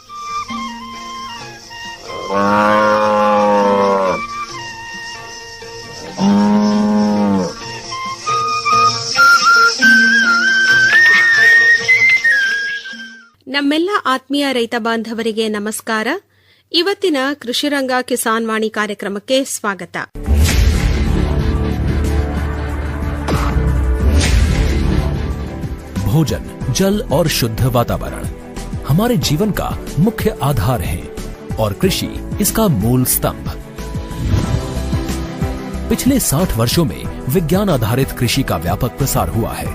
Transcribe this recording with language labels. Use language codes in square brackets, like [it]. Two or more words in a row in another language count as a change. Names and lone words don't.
[kn] ನಮ್ಮೆಲ್ಲ ಆತ್ಮೀಯ ರೈತ ಬಾಂಧವರಿಗೆ ನಮಸ್ಕಾರ. ಇವತ್ತಿನ ಕೃಷಿರಂಗ ಕಿಸಾನ್ ವಾಣಿ ಕಾರ್ಯಕ್ರಮಕ್ಕೆ ಸ್ವಾಗತ. [hi] भोजन, जल और शुद्ध वातावरण हमारे जीवन का मुख्य आधार है और कृषि इसका मूल स्तंभ. पिछले 60 वर्षों में विज्ञान आधारित कृषि का व्यापक प्रसार हुआ है.